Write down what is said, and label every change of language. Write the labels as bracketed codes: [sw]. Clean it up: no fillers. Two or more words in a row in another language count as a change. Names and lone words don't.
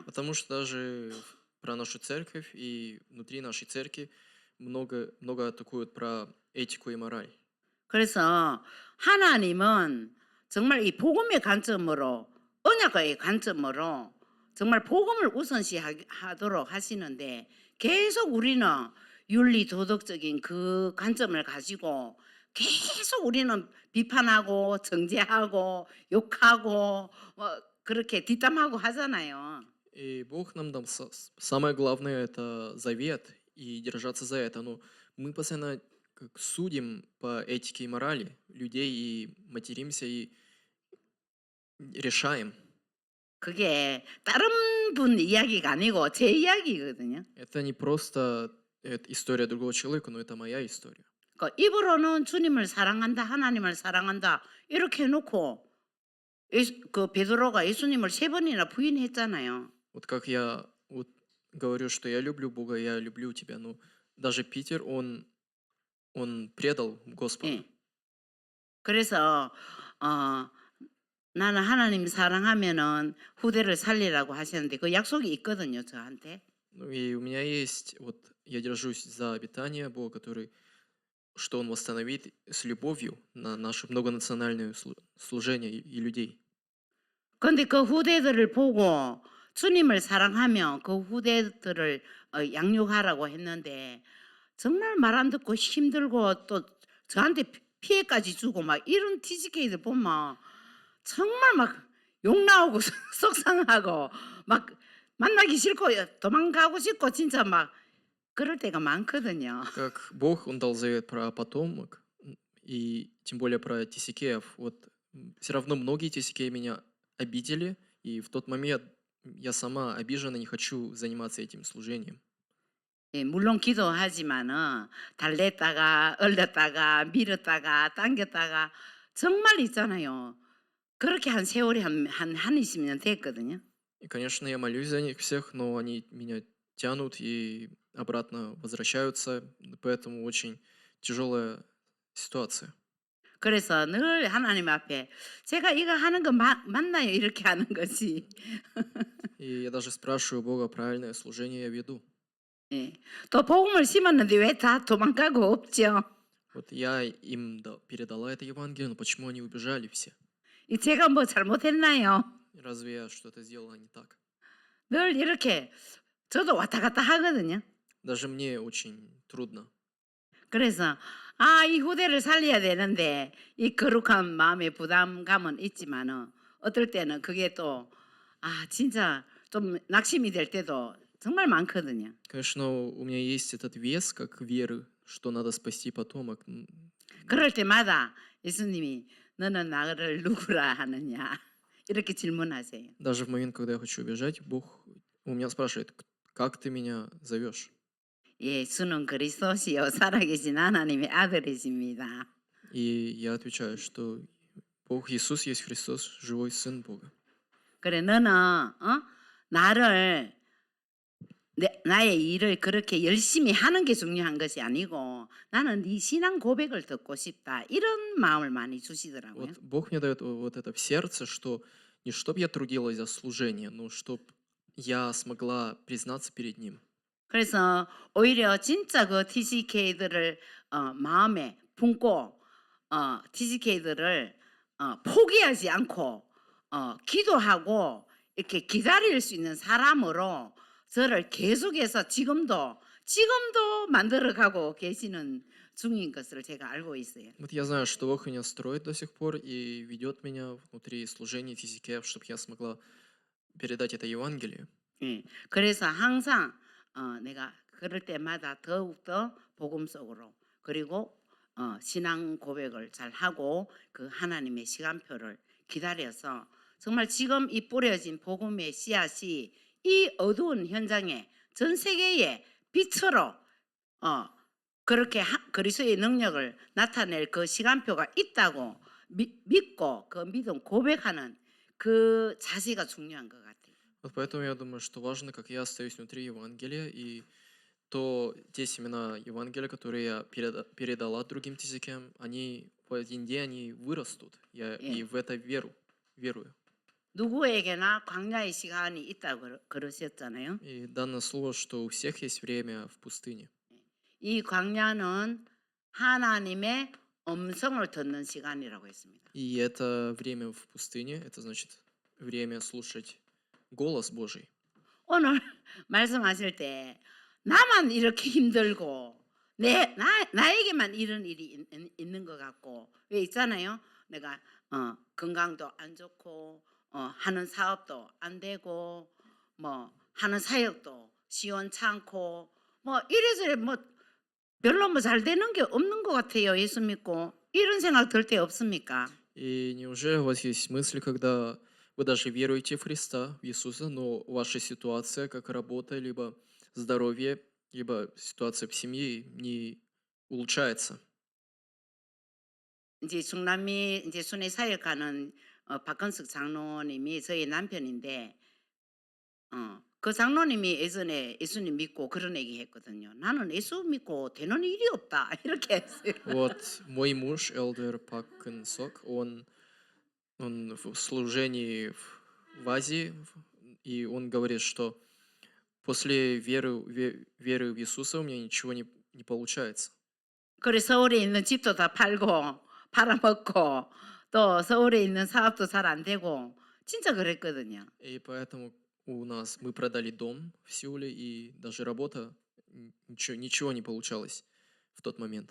[ru] Потому что даже про нашу церковь и внутри нашей церкви много атакуют про этику и мораль. [ko] 그래서 하나님은 정말 이 복음의 관점으로 언약의 관점으로 정말 복음을 우선시하도록 하시는데 계속 우리는 윤리 도덕적인 그 관점을 가지고 계속 우리는 비판하고 정죄하고 욕하고 그렇게 뒷담하고 하잖아요. [ru] И Бог нам дал самое главное это завет и держаться за это. Но мы постоянно как судим по этике и морали людей и материмся и решаем. [ko] 그게 다른 분 이야기가 아니고 제 이야기거든요. [ru] Это не просто история другого человека, но это моя история. [ko] 그 입으로는 주님을 사랑한다, 하나님을 사랑한다 이렇게 해놓고 그 베드로가 예수님을 3번이나 부인했잖아요. [ru] Вот как я вот говорю, что я люблю Бога, я люблю тебя, но даже Питер, он предал Господа. [ko] 예. 그래서 나는 하나님 사랑하면은 후대를 살리라고 하셨는데 그 약속이 있거든요, 저한테. [ru] Ну и у меня есть, вот я держусь за обетание Бога, что Он восстановит с любовью на наше многонациональное служение и людей. [ko] 그런데 그 후대들을 보고 주님을 사랑하며 그 후대들을 양육하라고 했는데 정말 말 안 듣고 힘들고 또 저한테 피해까지 주고 막 이런 TGK들 보면 정말 막 욕 나오고 속상하고 막 만나기 싫고 도망가고 싶고 진짜 막 그럴 때가 많거든요. [ru] Как Бог, Он дал завет про потомок, и тем более про тисикеев. Вот все равно многие тисикеи меня обидели, и в тот момент я сама обижена, не хочу заниматься этим служением. [ko] 예, 물론 기도하지만은 달랬다가 얼렸다가 밀었다가 당겼다가 정말 있잖아요. 그렇게 한 세월이 한 20년 됐거든요. [ru] И, конечно, я молюсь за них всех, но они меня тянут и обратно возвращаются, поэтому очень тяжелая ситуация. [ko] 그래서 늘 하나님 앞에 제가 이거 하는 거 맞나요? 이렇게 하는 거지. [ru] И я даже спрашиваю Бога, правильное служение я веду. [ko] 예. 또 복음을 심었는데 왜 다 도망가고 없죠? [ru] Вот я им передала это Евангелие, но почему они убежали все? [ko] 이 제가 뭐 잘못했나요? [ru] Разве я что-то сделала не так? [ko] 늘 이렇게 저도 왔다 갔다 하거든요. [ru] Даже мне очень трудно. [ko] 그래서 아, 이 후대를 살려야 되는데 이 거룩한 마음의 부담감은 있지만은 어떨 때는 그게 또 아, 진짜 좀 낙심이 될 때도 정말 많거든요. [ru] Конечно, у меня есть этот вес, как веры, что надо спасти потомок. [ko] 그럴 때마다 예수님이 너는 나를 누구라 하느냐 이렇게 질문하세요. [ru] Даже в момент, когда я хочу убежать, Бог у меня спрашивает, как ты меня зовешь? [ko] 예수는 그리스도시요 살아계신 하나님의 아들이십니다. [ru] И я отвечаю, что Бог Иисус есть Христос, живой Сын Бога. [ko] 그래 너는 나를 나의 일을 그렇게 열심히 하는 게 중요한 것이 아니고 나는 네 신앙 고백을 듣고 싶다. 이런 마음을 많이 주시더라고요. [ru] Вот Бог мне дает вот это в сердце, что не чтоб я трудилась за служение, но чтоб я смогла признаться перед Ним. [ko] 그래서 오히려 진짜 그 TCK들을 마음에 품고 TCK들을 포기하지 않고 기도하고 이렇게 기다릴 수 있는 사람으로 저를 계속해서 지금도 만들어가고 계시는 중인 것을 제가 알고 있어요. [ru] Вот я знаю, что Бог меня строит до сих пор и ведет меня внутри служения TCK, чтобы я смогла передать это Евангелие. [ko] 예, 그래서 항상 내가 그럴 때마다 더욱더 복음 속으로 그리고 신앙 고백을 잘 하고 그 하나님의 시간표를 기다려서 정말 지금 이 뿌려진 복음의 씨앗이 이 어두운 현장에 전 세계의 빛으로 그렇게 그리스도의 능력을 나타낼 그 시간표가 있다고 믿고 그 믿음 고백하는 그 자세가 중요한 것 같아요. [ru] Вот поэтому я думаю, что важно, как я остаюсь внутри Евангелия, и те семена Евангелия, которые я передала другим TCK, они в один день они вырастут. Я и в это верую. [ko] 누구에게나 광야의 시간이 있다고 그러셨잖아요. [ru] И данное слово, что у всех есть время в пустыне. [ko] 이 광야는 하나님의 음성을 듣는 시간이라고 했습니다. [ru] И это время в пустыне, это значит время слушать голос Божий. [ko] 오늘 말씀하실 때 나만 이렇게 힘들고 나에게만 이런 일이 있는 것 같고 왜 있잖아요. 내가 건강도 안 좋고 하는 사업도 안 되고 뭐 하는 사역도 시원찮고 뭐 이래저래 뭐 별로 뭐 잘 되는 게 없는 것 같아요. 예수 믿고 이런 생각 들 때 없습니까? [ru] И неужели у вас есть мысли, когда вы даже веруете в Христа, в Иисуса, но ваша ситуация, как работа, либо здоровье, либо ситуация в семье не улучшается? [ko] 이제 중남미 이제 순회 사역하는 박건석 장로님이 저희 남편인데 그 장로님이 예전에 예수님 믿고 그런 얘기 했거든요. 나는 예수 믿고 되는 일이 없다 이렇게 했어요. [ru] Вот мой муж, Элдер Пак Кын Сок, он в служении в Азии, и он говорит, что после веры в Иисуса у меня ничего не получается. [ko] 그래 서울에 있는 집도 다 팔고 팔아먹고 또 서울에 있는 사업도 잘 안 되고 진짜 그랬거든요. [ru] И поэтому мы продали дом в Сеуле, и даже работа, ничего не получалось в тот момент.